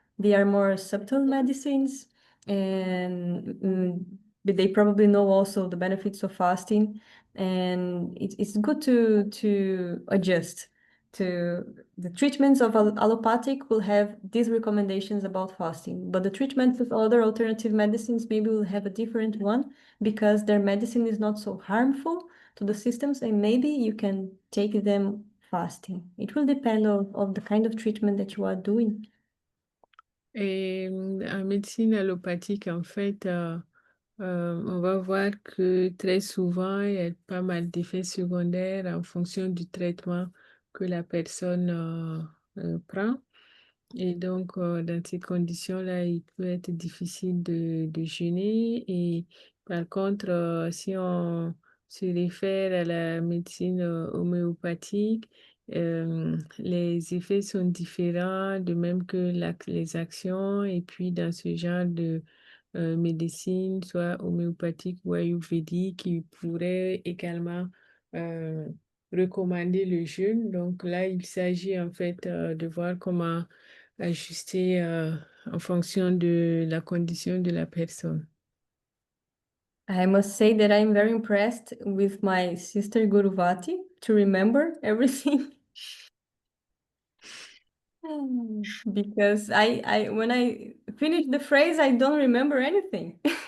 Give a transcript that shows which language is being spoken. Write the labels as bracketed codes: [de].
[en] They are more subtle medicines, and but they probably know also the benefits of fasting, and it's good to adjust to the treatments of allopathic will have these recommendations about fasting, but the treatments of other alternative medicines maybe will have a different one because their medicine is not so harmful to the systems, and maybe you can take them fasting. It will depend of the kind of treatment that you are doing. [fr] Et en médecine allopathique, en fait, on va voir que très souvent, il y a pas mal d'effets secondaires en fonction du traitement que la personne prend. Et donc, dans ces conditions-là, il peut être difficile de jeûner. Et par contre, si on se réfère à la médecine homéopathique, les effets sont différents, de même que les actions. Et puis, dans ce genre de médecine, soit homéopathique ou ayurvédique, qui pourrait également recommander le jeûne. Donc là, il s'agit en fait de voir comment ajuster en fonction de la condition de la personne. [en] I must say that I'm very impressed with my sister Guruvati to remember everything. Because when I finish the phrase, I don't remember anything.